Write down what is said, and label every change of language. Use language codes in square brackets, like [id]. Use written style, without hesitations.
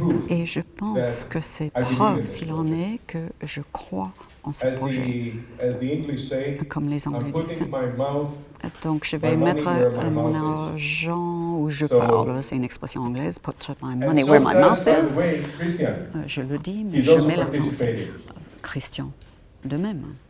[fr] Et je pense que c'est preuve, s'il en est, que je crois en ce projet. Comme les Anglais disent. Donc, je vais mettre mon argent où je parle. C'est une expression anglaise. [en] Put my money where my mouth is. [fr] Je le dis, mais je mets l'argent aussi. Christian, de même.